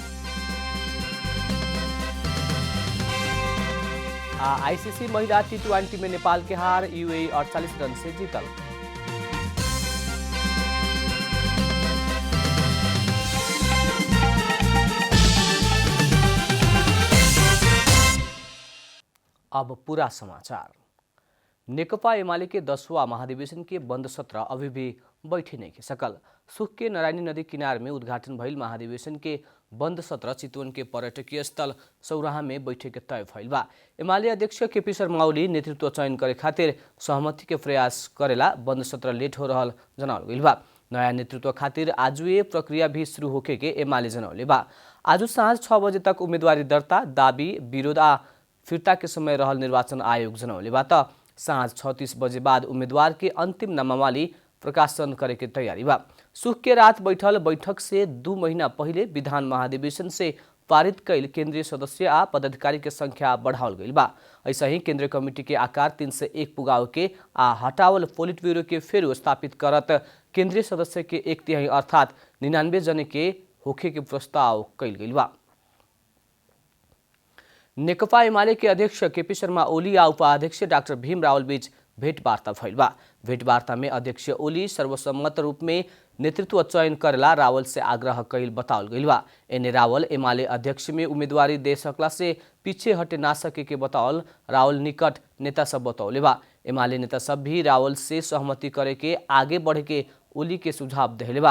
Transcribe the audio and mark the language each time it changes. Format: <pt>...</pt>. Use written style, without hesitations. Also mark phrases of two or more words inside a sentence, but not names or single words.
<bho>आईसीसी महिला T20 में नेपाल के हार, यूएई 48 रन से जीतल। अब पूरा समाचार। नेकपा एमाले के 10वां महाधिवेशन के बंद सत्र अभी भी बैठे नहीं के सकल। सुख के नारायणी नदी किनार में उद्घाटन भइल महाधिवेशन के बंद सत्र चितवन के पर्यटकीय स्थल सौराहा में बैठे के तय भइल बा। एमाले अध्यक्ष केपी शर्मा ओली नेतृत्व चयन करे खातिर सहमति के प्रयास करेला बंद सत्र लेट हो रहल जनावल गइल बा। नया नेतृत्व खातिर आज ये प्रक्रिया भी शुरू होके के एमाले जनौले बा। आज सांझ 6 बजे तक उम्मीदवारी दर्ता, दाबी, विरोध आ फिर्ता के समय रहल निर्वाचन आयोग जनौले बा। त सांझ 36 बजे बाद उम्मीदवार के अंतिम नामावली प्रकाशन करे के तैयारी बा। सुख के रात बैठल बैठक से 2 महीना पहले विधान महाधिवेशन से पारित कैल केंद्रीय सदस्य आ पदाधिकारी के संख्या बढ़ावल गइल बा। ऐसा ही केंद्रीय कमिटी के आकार 3 से 1 पुगाव के आ हटावल पोलिट ब्यूरो के फेर स्थापित करत केंद्रीय सदस्य के 1/3 अर्थात 99 जने के होखे के प्रस्ताव कैल गइल बा। नेकपा एमाले के अध्यक्ष केपी शर्मा ओली आ उपाध्यक्ष डाक्टर भीम रावल बीच भेंटवार्ता भइल बा। भेंटवार्ता में अध्यक्ष ओली सर्वसम्मत रूप में नेतृत्व चयन करेला रावल से आग्रह कैल बतावल गइल बा। एने रावल एमाले अध्यक्ष में उम्मीदवारी दे सकला से पीछे हटे ना सके के बतावल रावल निकट नेता सब बतौले बा। एमाले नेता सब भी रावल से सहमति करे के आगे बढ़े के ओली के सुझाव देले बा।</bho>